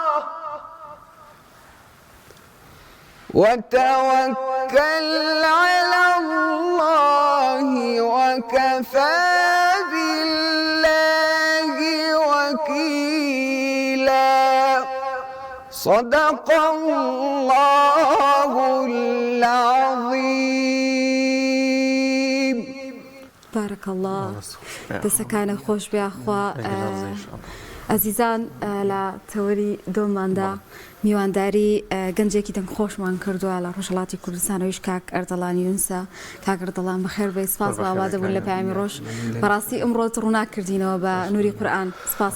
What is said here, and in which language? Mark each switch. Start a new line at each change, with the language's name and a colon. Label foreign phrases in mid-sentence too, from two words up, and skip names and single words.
Arabic: وكفى بالله وكيلا صدق الله العظيم. بارك الله
Central Kurdish: دەسەکانە خۆش بێخوا ئەزیزان لە تەوەری دۆماندا میوانداری گەنجێکی دەنگ خۆشمان کردووە لە ڕۆژهەڵاتی کوردستانەوەیش کاک ئەردەڵان یونسە کاک ئەردەڵان بەخێر بێ سپاس بە ئاوادە بوون لە پەیامی ڕۆژ بەڕاستی ئەمڕۆت ڕووناکردینەوە بە نووری قورئان سپاس